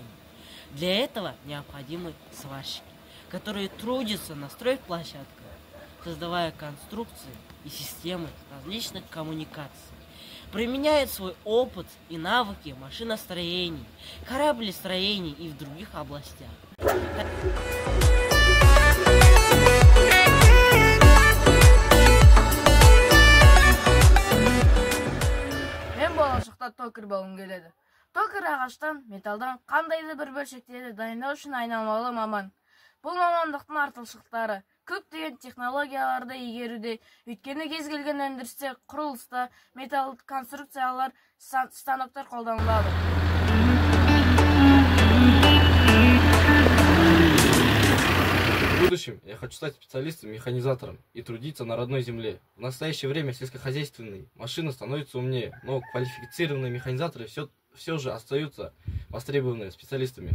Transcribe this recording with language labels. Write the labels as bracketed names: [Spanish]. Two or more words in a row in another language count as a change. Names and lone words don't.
[Russian] Для этого необходимы сварщики, которые трудятся на стройплощадках, создавая конструкции и системы различных коммуникаций, применяют свой опыт и навыки в машиностроении, кораблестроении и в других областях. [Kazakh] Мен болашақта токарь болғым келеді. Токарь ағаштан, металдан қандайды бір бөлшектерді дайындау үшін айналмалы маман. Бұл мамандықтың артықшылықтары көптеген технологияларды игеруде, өйткені кез келген өндірісте, құрылыста металл конструкциялар, станоктар қолданылады. [Russian] В будущем я хочу стать специалистом-механизатором и трудиться на родной земле. В настоящее время сельскохозяйственные машины становятся умнее, но квалифицированные механизаторы все же остаются востребованными специалистами.